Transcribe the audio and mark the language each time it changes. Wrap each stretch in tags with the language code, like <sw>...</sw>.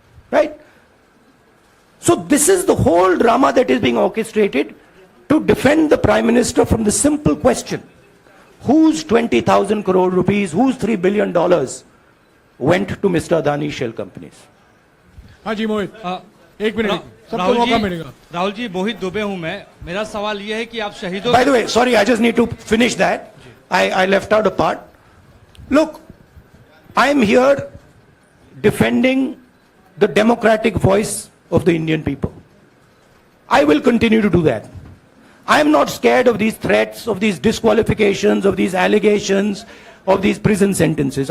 <en>Right? So this is the whole drama that is being orchestrated to defend the Prime Minister from the simple question, whose 20,000 crore rupees, whose $3 billion went to Mr. Adani shell companies?</en> <hi>हाँ जी मोहित, एक minute, सबको मौका मिलेगा. राहुल जी, मोहित दुबे हूं मैं. मेरा सवाल यह है कि आप शहीदों.</hi> <en>By the way, sorry, I just need to finish that. I left out a part. Look, I am here defending the democratic voice of the Indian people. I will continue to do that. I am not scared of these threats, of these disqualifications, of these allegations, of these prison sentences.</en>